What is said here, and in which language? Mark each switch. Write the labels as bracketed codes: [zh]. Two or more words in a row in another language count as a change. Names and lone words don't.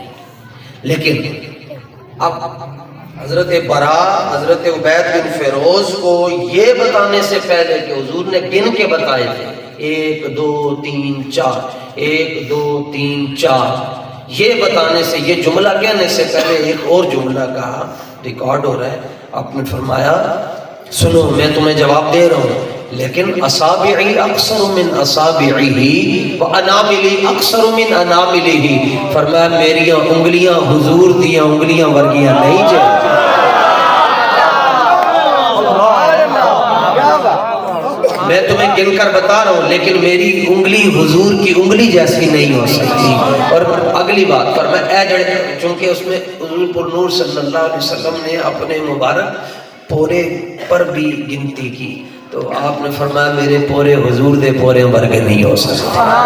[ur] لیکن اب حضرت براء حضرت عبید بن فیروز کو یہ بتانے سے پہلے کہ حضور نے گن کے بتائے تھے 1 2 3 4 1 2 3 4، یہ بتانے سے، یہ جملہ کہنے سے پہلے ایک اور جملہ کہا، ریکارڈ ہو رہا ہے۔ آپ نے فرمایا سنو میں تمہیں جواب دے رہا ہوں، [ar] لیکن اصابعی اکثر من اصابعی واناملی اکثر من اناملہ، [pa] فرمایا میری انگلیاں حضور دیاں انگلیاں ورگیاں نہیں جائیں۔ [ur] میں تمہیں گن کر بتا رہا ہوں لیکن میری انگلی حضور کی انگلی جیسی نہیں ہو سکتی۔ اور اگلی بات پر میں چونکہ اس میں حضور پر نور صلی اللہ علیہ وسلم نے اپنے مبارک پورے پر بھی گنتی کی تو آپ نے فرمایا [pa] میرے پورے حضور دے پورے ورگے نہیں ہو سکتے۔